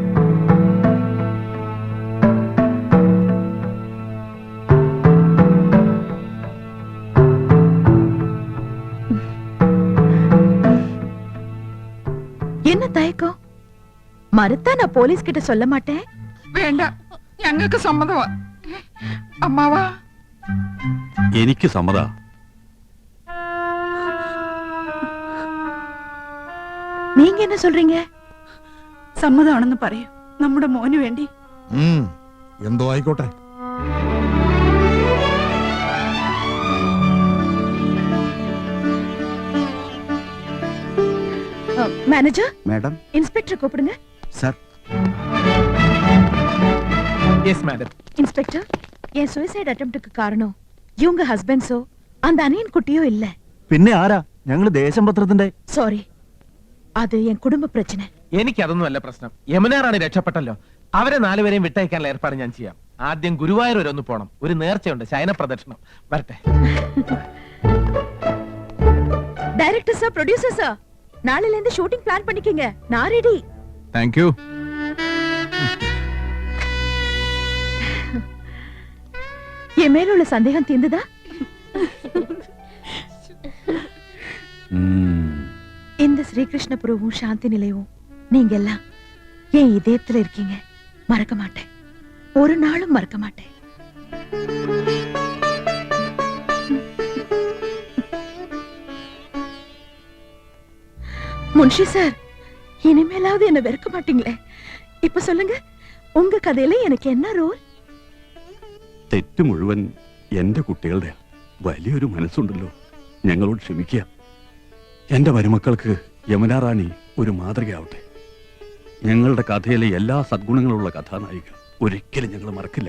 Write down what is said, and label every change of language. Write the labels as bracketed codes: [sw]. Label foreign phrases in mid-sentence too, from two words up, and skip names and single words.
[ta] என்ன தயக்கம்? மறுத்தா நான் போலீஸ் கிட்ட சொல்ல மாட்டேன். [ml] വേണ്ട, ഞങ്ങൾക്ക് സമ്മതമാ. അമ്മാവാ, എനിക്ക് സമ്മത. [ta] நீங்க என்ன சொல்றீங்க? [ml] സമ്മതമാണെന്ന് പറയൂ. നമ്മുടെ മോന് വേണ്ടി. എന്തോ ആയിക്കോട്ടെ. [ta] மேனேஜர், மேடம். இன்ஸ்பெக்டர் கூப்பிடுங்க. சார். [en] yes madam. [ta] இன்ஸ்பெக்டர், என் [en] suicide attemptkku [ta] காரணம் இவங்க ஹஸ்பண்ட்ஸோ அந்த அனியன் குட்டியோ இல்ல. [ml] പിന്നെ ആരാ? ഞങ്ങള് ദേശം പത്രത്തിന്റെ. സോറി, അത് എൻ കുടുംബ പ്രശ്നം. എനിക്ക് അതൊന്നുമല്ല പ്രശ്നം. യമുനാറാണി രക്ഷപ്പെട്ടല്ലോ. അവരെ 4 പേരെയും വിട്ടയക്കാനുള്ള ഏർപ്പാട് ഞാൻ ചെയ്യാം. ആദ്യം ഗുരുവായൂർ വരെ ഒന്ന് പോണം. ഒരു നേർച്ചയുണ്ട്, ശയന പ്രദക്ഷിണം. വരട്ടെ. [en] director sir, producer sir, [ta] நாளையில இருந்து [en] shooting plan [ta] பண்ணிக்கங்க. நான் ரெடி. [en] thank you. [ta] என் மேல உள்ள சந்தேகம் தீர்ந்ததா? இந்த ஸ்ரீகிருஷ்ணபுரமும் சாந்தி நிலையமும் நீங்க எல்லாம் என் இதயத்துல இருக்கீங்க. மறக்க மாட்டேன். ஒரு நாளும் மறக்க மாட்டேன். முன்ஷி சார், இனிமேலாவது என்ன வெறுக்க மாட்டீங்களே? இப்ப சொல்லுங்க, உங்க கதையில எனக்கு என்ன ரோல்? [ml] തെറ്റ് മുഴുവൻ എന്റെ കുട്ടികളുടെ. വലിയൊരു മനസ്സുണ്ടല്ലോ. ഞങ്ങളോട് ക്ഷമിക്കുക. എന്റെ മരുമക്കൾക്ക് യമുനാ റാണി ഒരു മാതൃകയാവട്ടെ. ഞങ്ങളുടെ കഥയിലെ എല്ലാ സദ്ഗുണങ്ങളുള്ള കഥാനായിക ഒരിക്കലും ഞങ്ങൾ മറക്കില്ല.